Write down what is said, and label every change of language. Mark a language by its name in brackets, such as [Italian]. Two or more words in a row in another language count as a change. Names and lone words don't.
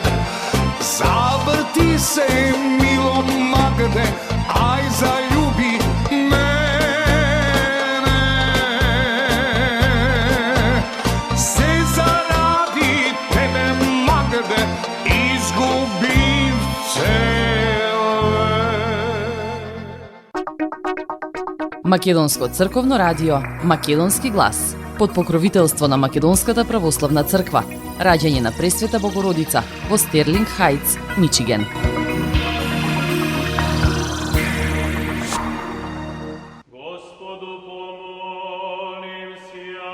[Croatian] Zavrti se milo Magde, aj zaljubi mene. Se zaradi tebe Magde, izgubim cijel vek. [Macedonian] Македонско црковно радио, Македонски глас, под покровителство на Македонската православна црква, раѓање на Пресвета Богородица во Стерлинг Хајтс, Мичиген. [Church Slavic] Господу помолимся.